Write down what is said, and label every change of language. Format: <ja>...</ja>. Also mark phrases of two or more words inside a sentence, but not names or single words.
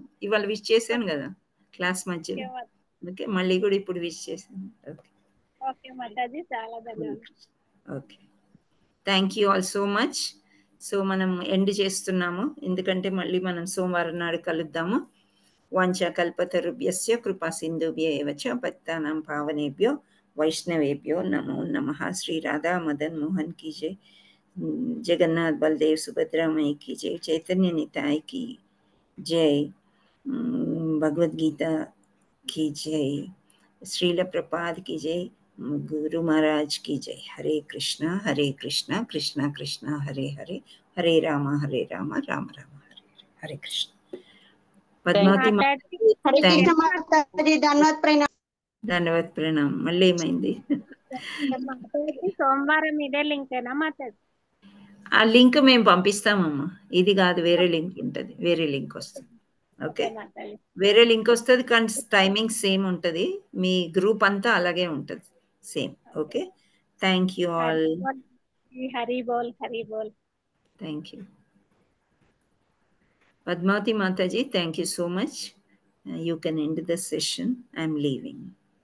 <te>ఇవాళ విష్ చేశాను కదా క్లాస్ మధ్యలో. ఓకే, మళ్ళీ కూడా ఇప్పుడు విష్ చేశాను. ఓకే మాతాజీ, చాలా ధన్యవాదాలు. ఓకే,</te> <en>thank you all so much.</en> <te>సో మనం ఎండ్ చేస్తున్నాము, ఎందుకంటే మళ్ళీ మనం సోమవారం నాడు కలుద్దాము.</te> <sa>వాంఛా కల్పతరుభ్యస్య కృపా సింధుభ్య ఏవ చ పతితానాం పావనేభ్యో వైష్ణవేభ్యో నమో నమః.</sa> <hi>శ్రీ రాధా మదన్ మోహన్ की जय, जगन्नाथ बलदेव सुभद्रा मई की जय, चैतन्य निताय की जय, भगवद गीता की जय, श्रील प्रपाद की जय, गुरु महाराज की जय.</hi> <sa>हरे कृष्णा कृष्णा कृष्णा हरे हरे, हरे राम राम राम हरे हरे कृष्ण.</sa> <hi>पद्मावती धन्यवाद प्रणाम.</hi> <te>మళ్ళీ ఏమైంది? సోమవారం ఇదే లింకేనా మాతాజీ? ఆ లింక్ మేము పంపిస్తామమ్మా. ఇది కాదు, వేరే లింక్ ఉంటుంది, వేరే లింక్ వస్తుంది. ఓకే, వేరే లింక్ వస్తుంది కానీ</te> <en>timing same</en> <te>ఉంటుంది. మీ గ్రూప్ అంతా అలాగే ఉంటుంది సేమ్.</te> <en>okay, thank you all.</en> <bn>হরি বোল, হরি বোল.</bn> <en>thank you. Padmavati Mataji, thank you so much. You can end the session. I'm leaving.</en>